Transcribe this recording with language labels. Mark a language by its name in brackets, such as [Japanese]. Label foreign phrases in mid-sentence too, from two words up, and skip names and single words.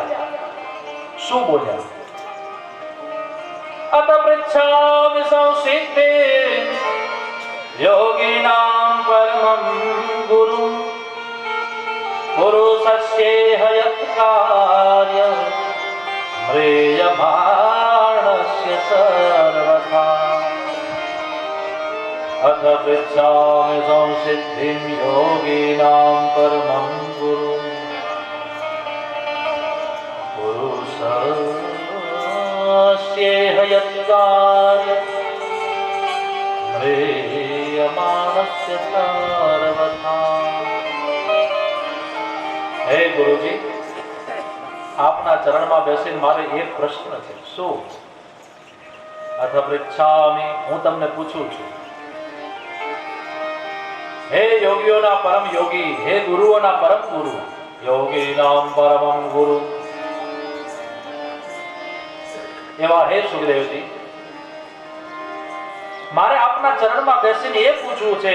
[Gujarati] શું બોલ્યા? [Sanskrit] अत पृच्छामि संसिद्धि योगीनाम परमं गुरु पुरुषस्येह यत कार्य म्रियमाणस्य सर्वथा अथ पृच्छामि संसिद्धिं योगिनां परमं गुरुं पुरुषस्येह यत् कार्यं म्रियमाणस्य सर्वथा. [Gujarati] હે ગુરુજી, આપના ચરણમાં બેસીને મારે એક પ્રશ્ન છે. શું? [Sanskrit] अथ पृच्छामि, [Gujarati] હું તમને પૂછું છું. હે યોગીઓના પરમ યોગી, હે ગુરુઓના પરમ ગુરુ, [Sanskrit] योगीनाम परमं गुरु [Gujarati] એવા હે સુખદેવજી, મારે આપના ચરણમાં બેસીને એ પૂછવું છે.